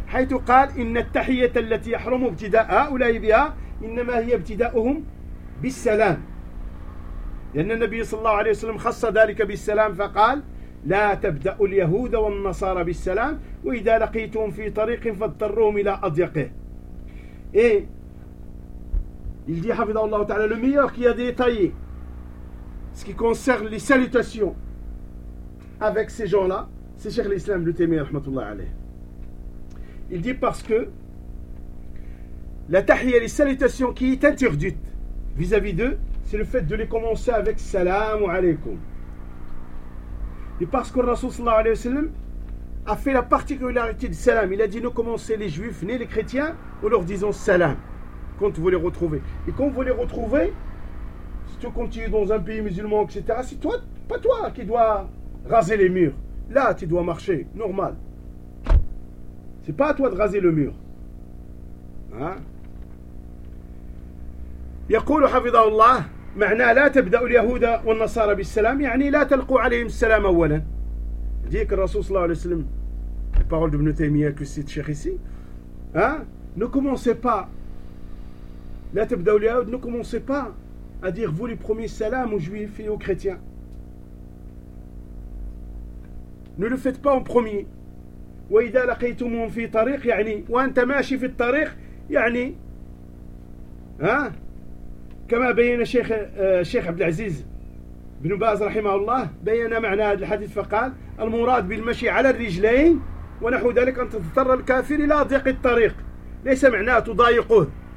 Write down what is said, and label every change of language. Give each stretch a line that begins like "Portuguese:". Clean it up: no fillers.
Arabic: حيث قال إن التحية التي يحرم ابتداء هؤلاء بها إنما هي ابتداؤهم بالسلام، لأن النبي صلى الله عليه وسلم خص ذلك بالسلام فقال لا تبدأ اليهود والنصارى بالسلام وإذا لقيتهم في طريق فاضطروهم إلى أضيقه.
French: Il dit
Arabic: حفظه الله تعالى
French: le meilleur qui a détaillé ce qui concerne les salutations avec ces gens-là c'est Cheikh l'Islam Ibn Taymiyyah
Arabic: رحمه الله عليه.
French: Il dit parce que la tahiyya, les salutations qui est interdite vis-à-vis d'eux, c'est le fait de les commencer avec salam alaykoum. Et parce que le Rasoul sallallahu alayhi wa sallam a fait la particularité du salam, il a dit ne commencez les juifs ni les chrétiens en leur disant salam quand vous les retrouvez. Et quand vous les retrouvez, si tu continues dans un pays musulman, etc., c'est toi, pas toi qui dois raser les murs. Là, tu dois marcher, normal. C'est pas à toi de raser le mur.
Arabic: يقول حفظه الله معنى لا تبدأ اليهود والنصارى بالسلام يعني لا تلقوا عليهم السلام أولا. ديك الرسول صلى الله عليه وسلم
French: parole de Ibn Taymiyyah que cite Cheikh ici. Ne commencez pas.
Arabic: لا تبدأ اليهود.
French: Ne commencez pas à dire vous les premiers salam aux juifs et aux chrétiens. Ne le faites pas en premier.
Arabic: وإذا لقيتمهم في طريق يعني وأنت ماشي في الطريق يعني كما بين الشيخ عبد العزيز بن باز رحمه الله بين معنى هذا الحديث فقال المراد بالمشي على الرجلين ونحو ذلك أن تضطر الكافر إلى ضيق الطريق ليس معناه تضايقه